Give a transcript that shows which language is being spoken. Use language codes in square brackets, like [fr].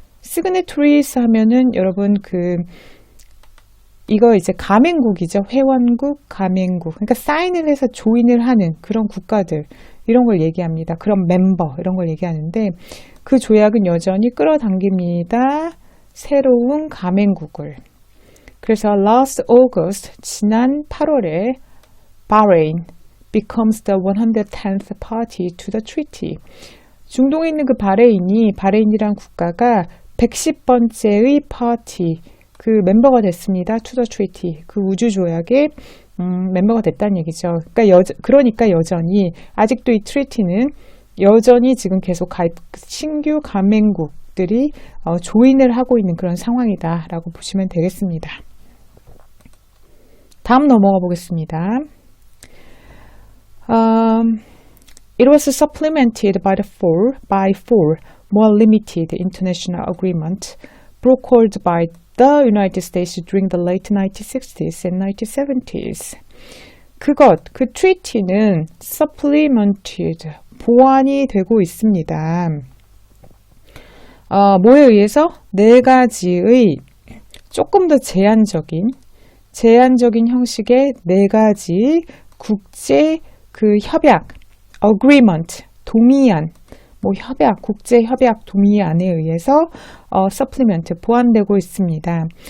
[ko] signatories 하면은 여러분 이거 이제 가맹국이죠. 회원국, 가맹국. 그러니까 사인을 해서 조인을 하는 그런 국가들, 이런 걸 얘기합니다. 그런 멤버, 이런 걸 얘기하는데 그 조약은 여전히 끌어당깁니다. 새로운 가맹국을. [en] 그래서 last August, [ko] 지난 8월에 [en] Bahrain becomes the 110th party to the treaty. [ko] 중동에 있는 그 바레인이란 국가가 110번째의 파티, 그 멤버가 됐습니다. [en] To the treaty. [ko] 그 우주 조약의 멤버가 됐다는 얘기죠. 그러니까 여전히 아직도 이 트리티는 여전히 지금 계속 신규 가맹국들이 조인을 하고 있는 그런 상황이다라고 보시면 되겠습니다. 다음 넘어가 보겠습니다. [en] It was supplemented by four more limited international agreement brokered by the United States during the late 1960s and 1970s. [ko] 그 트리티는 supplemented, 보완이 되고 있습니다. 뭐에 의해서? 4가지의 조금 더 제한적인 형식의 4가지 국제 협약, agreement, 동의안, 국제 협약 동의안에 의해서 supplement, 보완되고 있습니다.